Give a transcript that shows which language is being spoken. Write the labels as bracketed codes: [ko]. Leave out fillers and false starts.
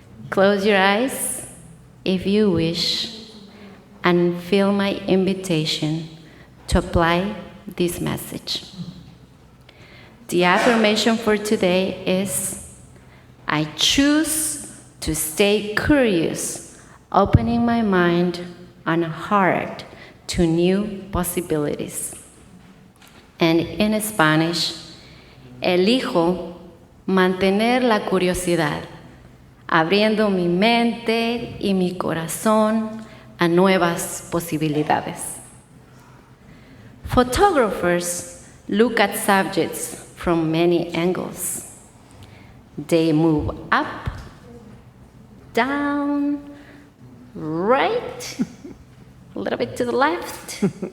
[en] Close your eyes if you wish and feel my invitation to apply this message. The affirmation for today is, I choose to stay curious, opening my mind and heart to new possibilities. And in Spanish, [es] elijo mantener la curiosidad, abriendo mi mente y mi corazón a nuevas posibilidades. [en] Photographers look at subjects from many angles. They move up, down, right, a little bit to the left.